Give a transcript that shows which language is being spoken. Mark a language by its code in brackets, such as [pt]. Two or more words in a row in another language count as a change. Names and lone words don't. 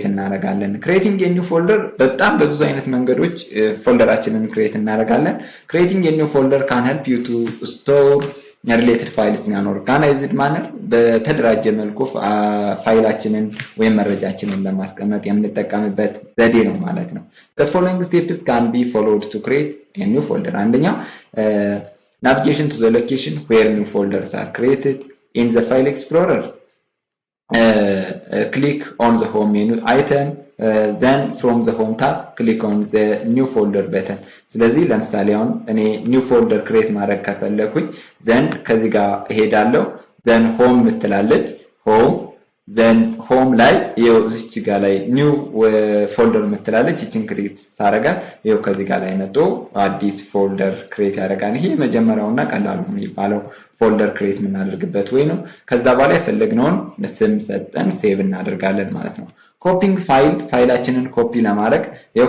[en] እናደርጋለን። creating a new folder [am] በጣም በብዙ አይነት መንገዶች ፎልደራችንን ክሬት እናደርጋለን። [en] creating a new folder can help you to store related files in an organized manner [am] በተደራጀ መልኩ ፋይላችንን ወይም መረጃችንን ለማስቀመጥ የምንጠቀምበት ዘዴ ነው ማለት ነው። [en] the following steps can be followed to create a new folder። አንደኛው navigation to the location where new folders are created in the file explorer. Click on the home menu item, then from the home tab click on the new folder button። [am] ስለዚህ ለምሳሌ አሁን እኔ [en] new folder create [am] ማድረግ ከፈለኩኝ then ከዚህ ጋር እሄዳለሁ። [en] then home [am] ምትላለች [en] home then home [am] ላይ ይኸው እዚች ጋር ላይ [en] new folder [am] ምትላለች እቺን ክሬት ሳረጋት ይኸው ከዚህ ጋር ላይ መጥቶ አዲስ ፎልደር ክሬት ያደርጋል። ይሄ መጀመሪያውና ቀላሉ የሚባለው ፎልደር ክሬት የምናደርግበት ወይ ነው። ከዛ በኋላ የፈለግነውን ስም ሰጠን ሴቭ እናደርጋለን ማለት ነው። ኮፒንግ ፋይላችንን ኮፒ ለማድረግ ይኸው